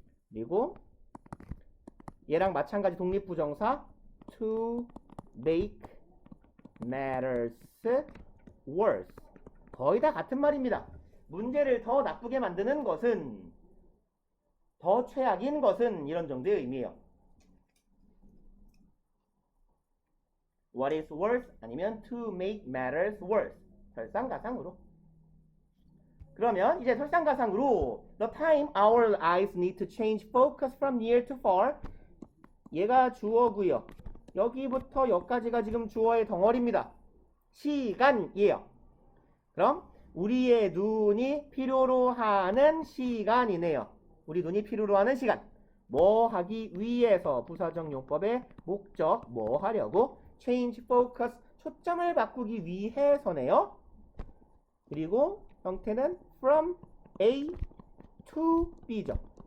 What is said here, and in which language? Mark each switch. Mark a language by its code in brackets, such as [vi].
[ko] 그리고 얘랑 마찬가지 독립부정사 to make matters worse. 거의 다 같은 말입니다. 문제를 더 나쁘게 만드는 것은 더 최악인 것은 이런 정도의 의미예요. [en] What is worse? [ko] 아니면 to make matters worse. 설상가상으로. 그러면 이제 설상가상으로 [en] The time our eyes need to change focus from near to far. [ko] 얘가 주어고요. 여기부터 여기까지가 지금 주어의 덩어리입니다. 시간이에요. 그럼 우리의 눈이 필요로 하는 시간이네요. 우리 눈이 필요로 하는 시간. 뭐 하기 위해서 부사적 용법의 목적 뭐 하려고 [en] change focus [ko] 초점을 바꾸기 위해서네요. 그리고 형태는 from A to B죠.